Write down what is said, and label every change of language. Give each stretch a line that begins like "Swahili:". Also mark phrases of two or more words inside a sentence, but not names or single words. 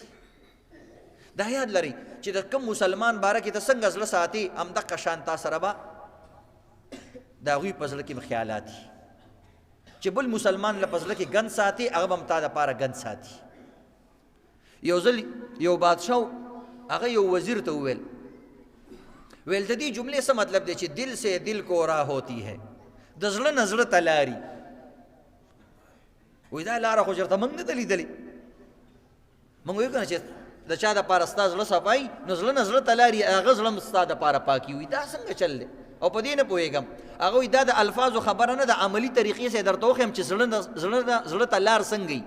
Pashto: دا یاد لري چې د کوم مسلمان باره کې ته څنګه زړه ساتي، همدغه شان تا سره به د هغوی په زړه کې خیالات دي. چې بل مسلمان له په زړه کې ګند ساتي، هغه به هم تا دپاره ګند ساتي. یو ځل یو بادشاه هغه یو وزیر ته وویل د دې جملې څه مطلب دی چې
Urdu: دل سے دل کو راہ ہوتی ہے،
Pashto: د زړه نه زړه ته لاري. وایي دا لاره خو چېرته موږ نه ده لیدلې. موږ وایو که نه چې د چا دپاره ستا زړه صفایي نو زړه نه زړه ته لاري، هغه زړه هم ستا دپاره پاکي. وي دا څنګه چل دی؟ او په دې نه پوهېږم. هغه وایي دا د الفاظو خبره نه ده، عملي طریقې سره یې درته وښیم چې زړه ته لار څنګه وي.